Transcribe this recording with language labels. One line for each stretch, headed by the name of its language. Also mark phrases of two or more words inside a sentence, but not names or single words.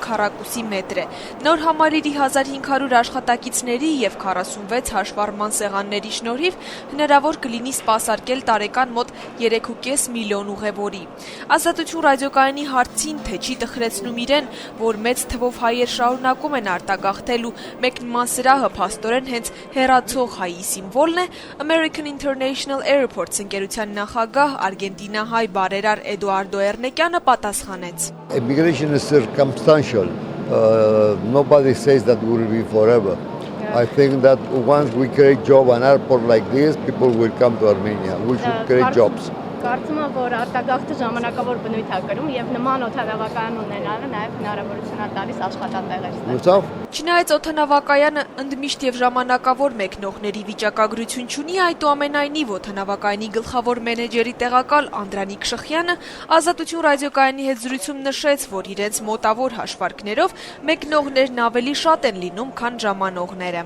Armenian: քառակուսի մետր է։ Նոր համալիրի 1500 աշխատակիցների եւ 46 հաշվառման սեղանների շնորհիվ հնարավոր կլինի սպասարկել տարեկան մոտ 3.5 միլիոն ուղևորի։ Ազատություն ռադիոկայանի հարցին, թե չի տխրեցնում իրեն, որ մեծ թվով հայեր շարունակում են արտագաղթել ու մեկնման սրահը փաստորեն հենց հեռացող հայի սիմվոլն է, American International Airports ընկերության նախագահ արգենտինահայ բարերար Էդուարդո Էրնեկյանը պատասխանեց.
English: Immigration is circumstantial. Nobody says that will be forever. I think that once we create job an airport like this, people will come to Armenia. We should create jobs.
Armenian: Կարծում եմ, որ արտագաղթը ժամանակավոր բնույթ է կրում եւ նման օդանավակայան ունենալը նաեւ հնարավորություն է տալիս աշխատատեղեր ստեղծել։ Չնայած օդանավակայանը ընդմիշտ եւ ժամանակավոր մեկնողների վիճակագրություն չունի, այդուամենայնիվ օդանավակայանի գլխավոր մենեջերի տեղակալ Անդրանիկ Շխյանը Ազատություն ռադիոկայանի հետ զրույցում նշեց, որ իրենց մոտավոր հաշվարկներով մեկնողներն ավելի շատ են լինում, քան ժամանողները։